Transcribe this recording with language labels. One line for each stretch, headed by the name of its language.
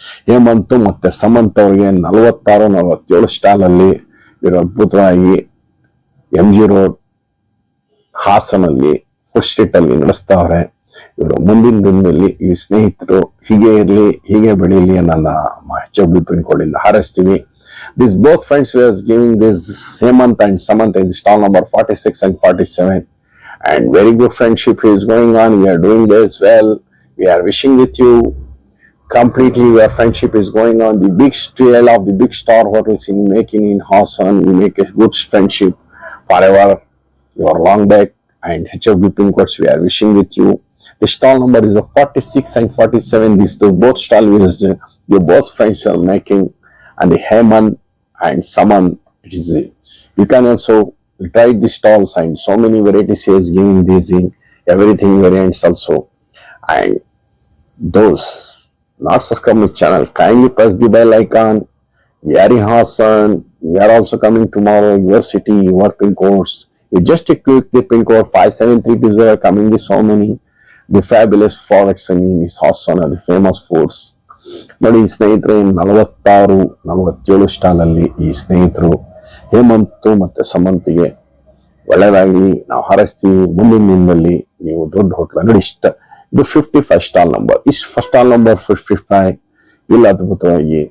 Kannada: ಹೇಮಂತ್ ಮತ್ತೆ ಸಮಂತ್ ಅವ್ರಿಗೆ 46, 47 ಸ್ಟಾಲ್ ಅಲ್ಲಿ ಇವರು ಅದ್ಭುತವಾಗಿ MG Road ಹಾಸನಲ್ಲಿ ಫುಡ್ ಸ್ಟ್ರೀಟ್ ಅಲ್ಲಿ ನಡೆಸ್ತಾವ್ರೆ. ಇವರು ಮುಂದಿನ ದಿನದಲ್ಲಿ ಈ ಸ್ನೇಹಿತರು ಹೀಗೆ ಇರ್ಲಿ, ಹೀಗೆ ಬೆಳೀಲಿ ನನ್ನ HFB ಪಿನ್ ಕೋಡ್ ಇಂದ ಹಾರೈಸ್ತೀವಿ.
English: These both friends were giving this Hemant and Samant in stall number 46 and 47, and very good friendship is going on. We are doing this well. We are wishing with you completely. Your friendship is going on. The big scale of the big star hotels in making in Hassan. We make a good friendship forever. You are long back, and HFB pin codes we are wishing with you. The stall number is 46 and 47. These two both stall is the both friends are making, and the Hemant and Samant. It is you can also try the stalls and so many varieties he is giving these in everything variants also. And those not subscribe my channel, kindly press the bell icon. We are in Hassan. We are also coming tomorrow. Your city, your pin codes. You just click the pin code 57320 coming with so many the fabulous products in this Hassan are the famous foods.
Kannada: ನೋಡಿ ಸ್ನೇಹಿತರೆ, 46, 47 stall ಅಲ್ಲಿ ಈ ಸ್ನೇಹಿತರು ಹೇಮಂತ್ ಮತ್ತೆ ಸಮಂತಿಗೆ ಒಳ್ಳೆಯದಾಗಲಿ ನಾವು ಹಾರೈಸ್ತೀವಿ. ಮುಂದಿನ ದಿನದಲ್ಲಿ ನೀವು ದೊಡ್ಡ ಹೋಟ್ಲ ನೋಡಿ. ಇದು 55 ಸ್ಟಾಲ್ ನಂಬರ್. ಇಷ್ಟು ಸ್ಟಾಲ್ ನಂಬರ್ 55 ಇಲ್ಲ ಅದ್ಭುತವಾಗಿ.